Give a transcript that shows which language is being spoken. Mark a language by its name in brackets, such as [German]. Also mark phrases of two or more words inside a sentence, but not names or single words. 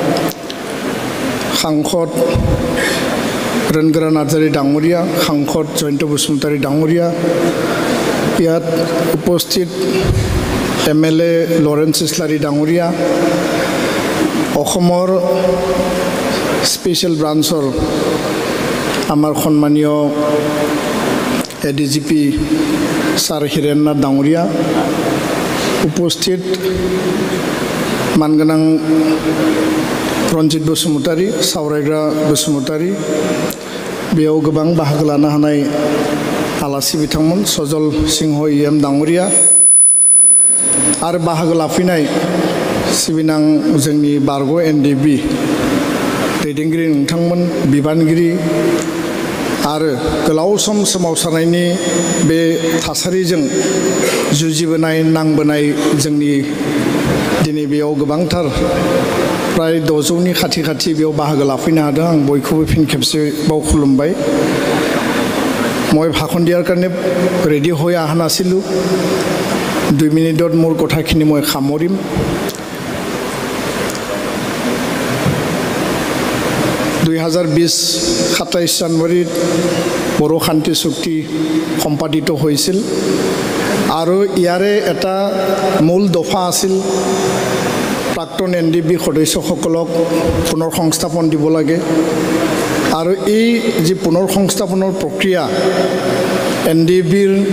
[Assamese] সাংসদ ৰণগৰা নাৰ্জাৰী ডাঙৰীয়া, সাংসদ জয়ন্ত বসুমতাৰী ডাঙৰীয়া, ইয়াত উপস্থিত MLA লৰেন্স ইছলাৰী ডাঙৰীয়া, অসমৰ স্পেচিয়েল ব্ৰাঞ্চৰ আমাৰ সন্মানীয় ADGP ছাৰ হিৰেণনাথ ডাঙৰীয়া, উপস্থিত [Bodo] মানগোনাং रन्जित बसुमतारी, सावरायग्रा बसुमतारी, बेयाव गोबां बाहागो लानो हानाय आलासि बिथांमोन सजल सिंह EM डाङरिया आरो बाहागो लाफैनाय सिबिनां जोंनि बारग' NDB दैदेनगिरि नोंथांमोन, बिबानगिरि आरो गोलाव सम सोमावसारनायनि बे थासारिजों जुजिबोनाय नांबोनाय जोंनि दिनै बेयाव गोबांथार प्राय 600नि खाथि बेयाव बाहागो लाफैनो हादों। आं बयखौबो फिन खेबसे बाव खुलुमबाय। [Assamese] মই ভাষণ দিয়াৰ কাৰণে ৰেডি হৈ অহা নাছিলোঁ। 2 মিনিটত মোৰ কথাখিনি মই সামৰিম। (2020) 27 জানুৱাৰীত বড়ো শান্তি চুক্তি সম্পাদিত হৈছিল আৰু ইয়াৰে এটা মূল দফা আছিল প্ৰাক্তন NDB সদস্যসকলক পুনৰ সংস্থাপন দিব লাগে আৰু এই যে পুনৰ সংস্থাপনৰ প্ৰক্ৰিয়া NDBৰ